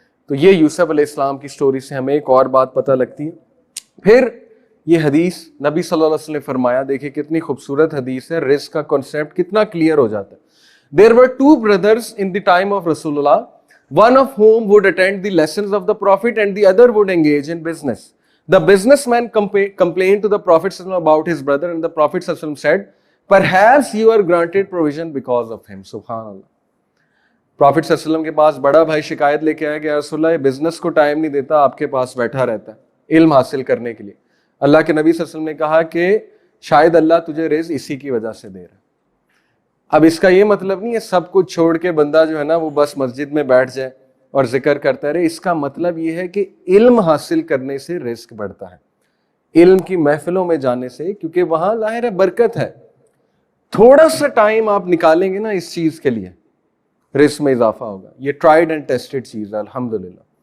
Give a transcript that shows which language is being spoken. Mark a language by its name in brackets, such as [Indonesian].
[Urdu] تو یہ یوسف علیہ السلام کی سٹوری سے ہمیں ایک اور بات پتہ لگتی ہے۔ پھر یہ حدیث نبی صلی اللہ علیہ وسلم نے فرمایا، دیکھیں کتنی خوبصورت حدیث ہے، رزق کا کنسیپٹ کتنا کلیئر ہو جاتا ہے۔ [English] There were 2 brothers in the time of Rasulullah, one of whom would attend the lessons of the Prophet and the other would engage in business. The businessman complained to the Prophet ﷺ about his brother, and the Prophet ﷺ said, perhaps you are granted provision because of him. [Arabic] Subhanallah. [Urdu] Prophet ﷺ کے پاس بڑا بھائی شکایت لے کے آیا کہ یا رسول اللہ، یہ بزنس کو ٹائم نہیں دیتا، آپ کے پاس بیٹھا رہتا ہے علم حاصل کرنے کے لیے۔ اللہ کے نبی صلی اللہ علیہ وسلم نے کہا کہ شاید اللہ تجھے رزق اسی کی وجہ سے دے رہا ہے۔ اب اس کا یہ مطلب نہیں ہے سب کچھ چھوڑ کے بندہ جو ہے نا وہ بس مسجد میں بیٹھ جائے اور ذکر کرتا رہے۔ اس کا مطلب یہ ہے کہ علم حاصل کرنے سے رزق بڑھتا ہے، علم کی محفلوں میں جانے سے، کیونکہ وہاں ظاہر ہے برکت ہے۔ تھوڑا سا ٹائم آپ نکالیں گے نا اس چیز کے لیے، رزق میں اضافہ ہوگا۔ یہ [English] tried and tested [Urdu] چیز ہے الحمدللہ۔